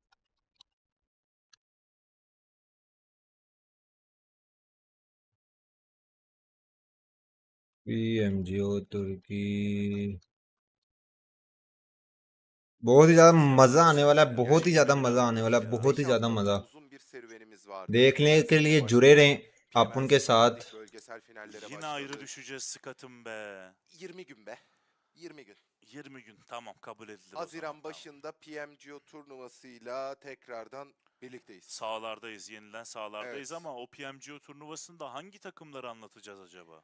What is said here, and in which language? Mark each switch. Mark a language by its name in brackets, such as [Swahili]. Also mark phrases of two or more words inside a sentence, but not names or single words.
[Hindi] PMGO तुर्की, बहुत ही ज्यादा मजा आने वाला है, बहुत ही ज्यादा मजा आने वाला है, बहुत ही ज्यादा मजा. देखने के लिए जुड़े रहें आप उनके साथ. [Turkish] Yine ayrı düşeceğiz Skat'ım be. 20 gün be. 20 gün. 20 gün tamam, kabul edilir. Haziran başında PMGO turnuvasıyla tekrardan birlikteyiz. Sahalardayız, yenilen sahalardayız, Evet. ama o PMGO turnuvasında hangi takımları anlatacağız acaba?